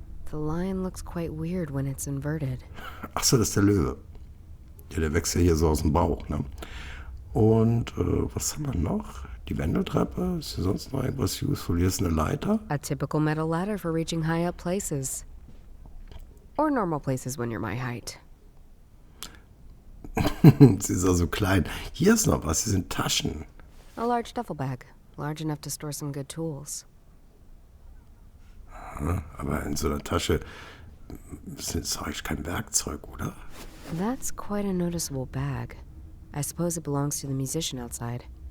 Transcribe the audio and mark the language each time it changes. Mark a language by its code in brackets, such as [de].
[en] The lion looks quite weird when it's inverted. [de] Achso, das ist der Löwe. Ja, der wächst ja hier so aus dem Bauch, ne? Und was haben wir noch? Die Wendeltreppe? Ist hier sonst noch irgendwas useful? Hier ist eine Leiter. [en] A typical metal ladder for reaching high up places. Or normal places when you're my height. [de] Sie ist also klein. Hier ist noch was, hier sind Taschen. [en] A large duffel bag. Large enough to store some good tools. [de] Aber in so einer Tasche ist eigentlich kein Werkzeug, oder? [en] That's quite a noticeable bag. I suppose it belongs to the musician outside.